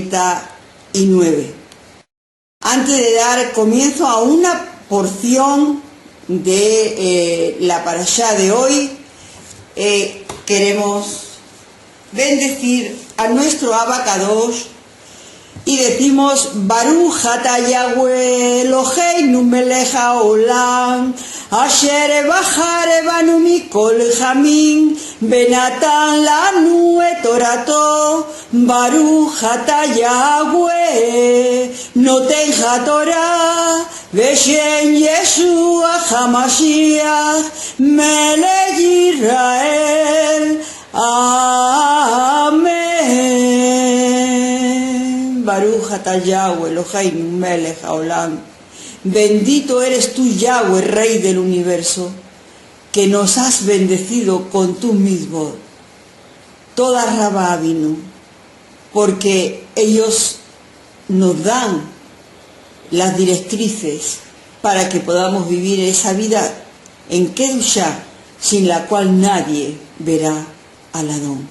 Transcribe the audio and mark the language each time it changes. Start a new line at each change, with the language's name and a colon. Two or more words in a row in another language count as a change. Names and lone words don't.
Spanish: Antes de dar comienzo a una porción de la parashá de hoy, queremos bendecir a nuestro Abacadosh y decimos:
Hebrew: ברוך אתה יהוה אלוהינו מלך העולם אשר בחר בנו מכל העמים ונתן לנו את תורתו. ברוך אתה יהוה נותן התורה בשם ישוע המשיח מלך ישראל. Amén. ברוך אתה יהוה אלוהינו מלך העולם.
Spanish: Bendito eres tú, Yahweh, Rey del universo, que nos has bendecido con tu mismo.
Hebrew: תודה רבה
Spanish: vino, porque ellos nos dan las directrices para que podamos vivir esa vida en Kedushá, sin la cual nadie verá al Adón.